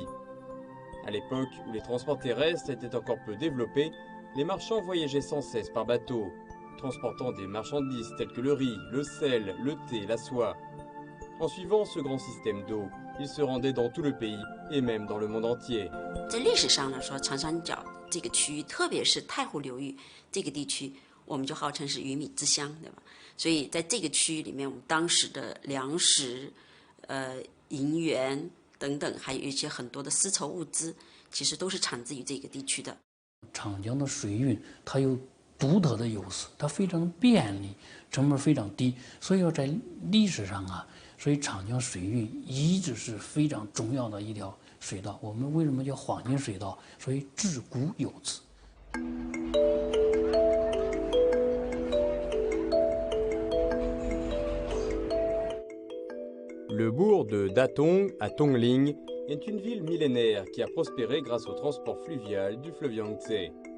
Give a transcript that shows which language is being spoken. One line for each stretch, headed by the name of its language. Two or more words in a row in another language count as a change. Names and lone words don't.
French: À l'époque où les transports terrestres étaient encore peu développés, les marchands voyageaient sans cesse par bateau, transportant des marchandises telles que le riz, le sel, le thé, la soie. En suivant ce grand système d'eau, ils se rendaient dans tout le pays et même dans le monde entier.
Chinese: 在历史上来说，长三角这个区域，特别是太湖流域这个地区，我们就号称是鱼米之乡，对吧？所以在这个区域里面，我们当时的粮食、银元等等，还有一些很多的丝绸物资，其实都是产自于这个地区的。长江的水运它有独特的优势，它非常便利，成本非常低，所以说在历史上啊，所以长江水运一直是非常重要的一条水道。我们为什么叫黄金水道？所以自古有之。
French: Le bourg de Datong à Tongling est une ville millénaire qui a prospéré grâce au transport fluvial du fleuve Yangtze.